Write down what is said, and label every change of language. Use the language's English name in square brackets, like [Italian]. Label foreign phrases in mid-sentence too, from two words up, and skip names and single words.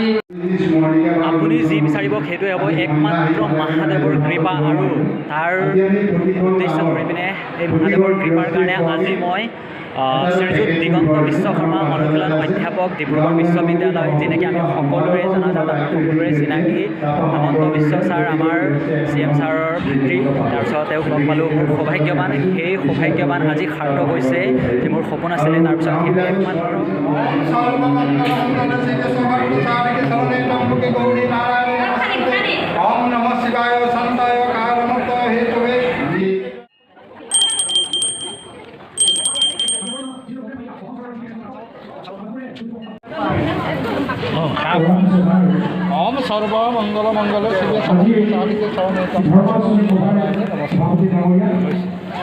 [Assamese] আপুনি যি বিচাৰিব সেইটোৱে হ'ব একমাত্ৰ মহাদেৱৰ কৃপা আৰু তাৰ উদ্দেশ্য কৰি পিনে এই মহাদেৱৰ কৃপাৰ কাৰণে আজি মই শ্ৰীযুত দিগন্ত বিশ্বকৰ্মা অনুশীলন অধ্যাপক ডিব্ৰুগড় বিশ্ববিদ্যালয় যেনেকৈ আমি সকলোৰে জনাজাত আমাৰ সকলোৰে চিনাকি হেমন্ত বিশ্ব ছাৰ আমাৰ CM ছাৰৰ ভাতৃ তাৰপিছত তেওঁক লগ পালোঁ মোৰ সৌভাগ্যৱান সেই সৌভাগ্যৱান আজি সাৰ্থক হৈছে যে মোৰ সপোন আছিলে তাৰপিছত সেইটো একমাত্ৰ [Sanskrit] ओम नमः शिवाय शांताय कारणमुक्त हेतुवे ओम सर्व मंगल मंगल शिव सर्व साधिके नमस्कार